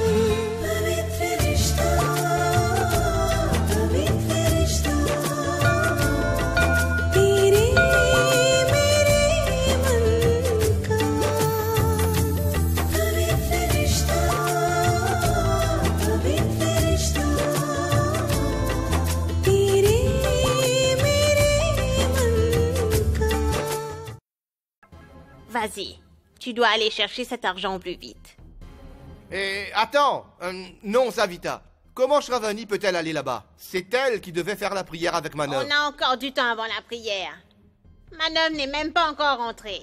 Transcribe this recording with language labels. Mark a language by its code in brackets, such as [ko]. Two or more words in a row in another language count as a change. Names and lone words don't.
[hi] पवित्र रिश्ता, पवित्र रिश्ता, तेरे मेरे मन का। पवित्र रिश्ता, पवित्र रिश्ता, तेरे मेरे मन का। [fr] Vas-y, tu dois aller chercher cet argent au plus vite. Attends, non, Savita. Comment Shravani peut-elle aller là-bas? C'est elle qui devait faire la prière avec Manov. On a encore du temps avant la prière. Manov n'est même pas encore rentrée.